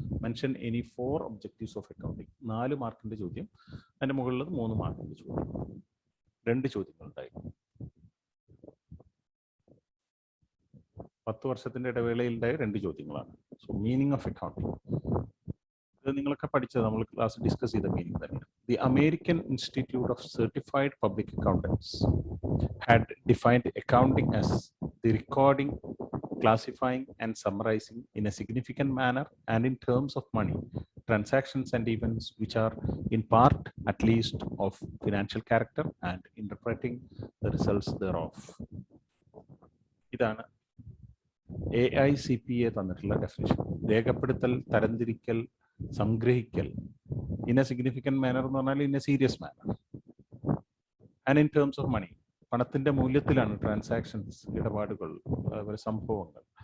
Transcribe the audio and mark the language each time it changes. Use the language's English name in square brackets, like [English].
[English] Mention any 4 objectives of accounting. [Malayalam] 4 മാർക്കിന്റെ ചോദ്യം, അതിന്റെ മുകളിലത് 3 മാർക്കിന്റെ ചോദ്യം. 2 ചോദ്യങ്ങളുണ്ടായിരുന്നു. 10 വർഷത്തിന്റെ ഇടവേളയിലുണ്ടായ 2 ചോദ്യങ്ങളാണ്. സോ മീനിങ് ഓഫ് അക്കൗണ്ടിങ്, ഇത് നിങ്ങളൊക്കെ പഠിച്ചത്, നമ്മൾ ക്ലാസ് ഡിസ്കസ് ചെയ്ത മീനിങ് തന്നെയാണ്. [English] The American Institute of Certified Public Accountants had defined accounting as the recording, classifying and summarizing in a significant manner and in terms of money, transactions and events which are in part at least of financial character and interpreting the results thereof. [Malayalam] ഇതാണ് AICPA തന്നിട്ടുള്ള definition. രേഖപ്പെടുത്തൽ, തരംതിരിക്കൽ, സംഗ്രഹിക്കൽ [English] in a significant manner [Malayalam] എന്ന് പറഞ്ഞാൽ [English] in a serious manner, and in terms of money, [Malayalam] പണത്തിന്റെ മൂല്യത്തിലാണ് transactions, ഇടപാടുകൾ, സംഭവങ്ങൾ.